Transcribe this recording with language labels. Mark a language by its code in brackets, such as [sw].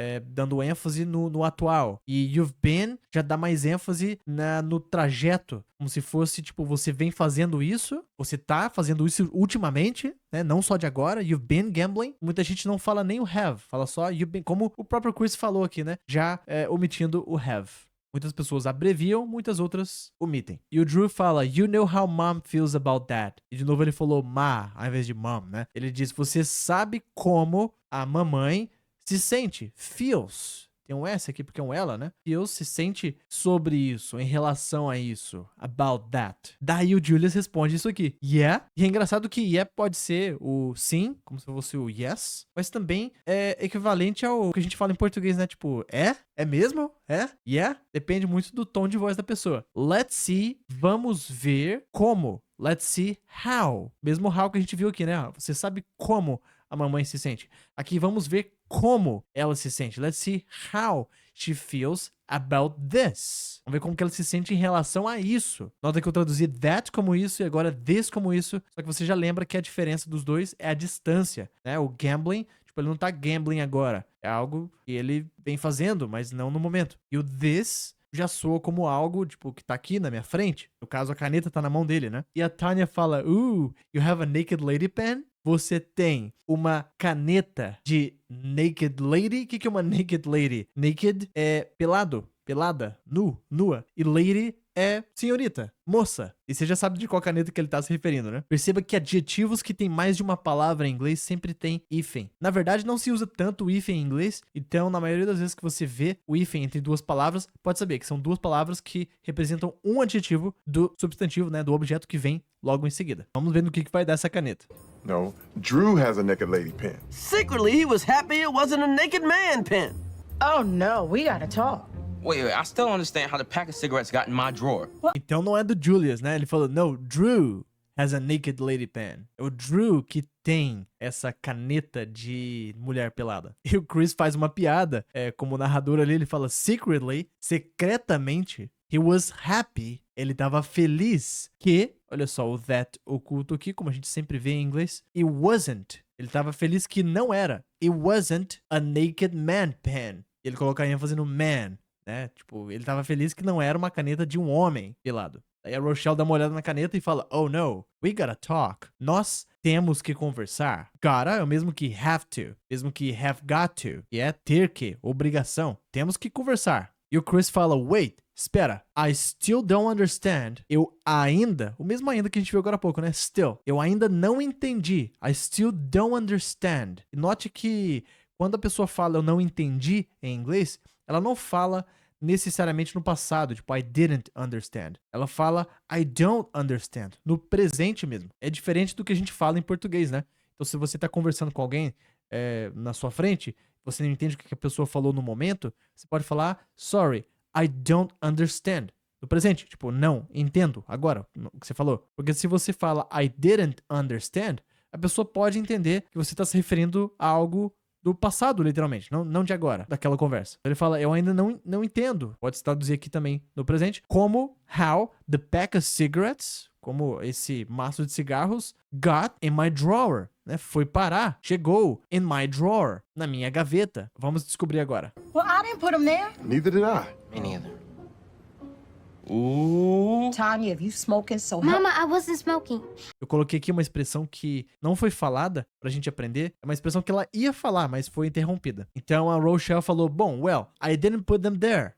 [pt] Dando ênfase no atual. E you've been já dá mais ênfase no trajeto. Como se fosse, tipo, você vem fazendo isso, você tá fazendo isso ultimamente, né? Não só de agora. [en] You've been gambling. [pt] Muita gente não fala nem o have, fala só you've been, como o próprio Chris falou aqui, né? Já omitindo o have. Muitas pessoas abreviam, muitas outras omitem. E o Drew fala, [en] you know how mom feels about that. [pt] E de novo ele falou ma, ao invés de mom, né? Ele diz, você sabe como a mamãe se sente, feels, tem um S aqui porque é um ela, né? Feels se sente sobre isso, em relação a isso, [en] about that. [pt] Daí o Julius responde isso aqui, yeah. E é engraçado que yeah pode ser o sim, como se fosse o yes, mas também é equivalente ao que a gente fala em português, né? Tipo, é mesmo? Yeah? Depende muito do tom de voz da pessoa. [en] Let's see, [pt] vamos ver como [en] let's see how. [pt] Mesmo how que a gente viu aqui, né? Você sabe como a mamãe se sente. Aqui vamos ver como ela se sente. [en] Let's see how she feels about this. [pt] Vamos ver como que ela se sente em relação a isso. Nota que eu traduzi that como isso e agora this como isso. Só que você já lembra que a diferença dos dois é a distância, né? O gambling, tipo, ele não tá gambling agora. É algo que ele vem fazendo, mas não no momento. E o this já soa como algo, tipo, que tá aqui na minha frente. No caso, a caneta tá na mão dele, né? E a Tanya fala, [en] you have a naked lady pen? [pt] Você tem uma caneta de naked lady? O que é uma naked lady? Naked é pelado, pelada, nu, nua. E lady é senhorita, moça. E você já sabe de qual caneta que ele tá se referindo, né? Perceba que adjetivos que tem mais de uma palavra em inglês sempre tem hífen. Na verdade, não se usa tanto o hífen em inglês, então na maioria das vezes que você vê o hífen entre duas palavras, pode saber que são duas palavras que representam um adjetivo do substantivo, né, do objeto que vem logo em seguida. Vamos ver no que vai dar essa caneta. [en] No, Drew has a naked lady pen. Secretly, he was happy it wasn't a naked man pen. Oh no, we gotta talk. Wait, I still don't understand how the pack of cigarettes got in my drawer. [pt] Então não é do Julius, né? Ele falou, [en] no, Drew has a naked lady pen. [pt] É o Drew que tem essa caneta de mulher pelada. E o Chris faz uma piada, como narrador ali, ele fala, secretly, secretamente, [en] he was happy, [pt] ele tava feliz que, olha só, o that oculto aqui, como a gente sempre vê em inglês, it wasn't, ele tava feliz que não era, [en] it wasn't a naked man pen. [pt] Ele coloca ênfase no man, né? Tipo, ele tava feliz que não era uma caneta de um homem pelado. Aí a Rochelle dá uma olhada na caneta e fala, [en] oh no, we gotta talk. [pt] Nós temos que conversar. Gotta é o mesmo que have to, mesmo que have got to, que é ter que, obrigação. Temos que conversar. E o Chris fala, wait, espera, [en] I still don't understand. [pt] Eu ainda, o mesmo ainda que a gente viu agora há pouco, né? Still, eu ainda não entendi. [en] I still don't understand. [pt] E note que quando a pessoa fala eu não entendi em inglês, ela não fala necessariamente no passado, tipo, [en] I didn't understand. [pt] Ela fala [en] I don't understand, [pt] no presente mesmo. É diferente do que a gente fala em português, né? Então, se você tá conversando com alguém na sua frente, você não entende o que a pessoa falou no momento, você pode falar [en] sorry, I don't understand. [pt] No presente, tipo, não entendo agora o que você falou. Porque se você fala [en] I didn't understand, [pt] a pessoa pode entender que você tá se referindo a algo do passado, literalmente, não de agora, daquela conversa. Ele fala, eu ainda não entendo. Pode se traduzir aqui também no presente, como [en] how the pack of cigarettes, [pt] como esse maço de cigarros, [en] got in my drawer, [pt] né? Foi parar, chegou [en] in my drawer, [pt] na minha gaveta. Vamos descobrir agora. [en] Well, I didn't put them there. Neither did I. Me neither. Ooh. Tanya, if you smoking, so help. Mama, I wasn't smoking. [pt] Eu coloquei aqui uma expressão que não foi falada pra gente aprender. É uma expressão que ela ia falar, mas foi interrompida. Então a Rochelle falou, bom, [en] well, I didn't put them there.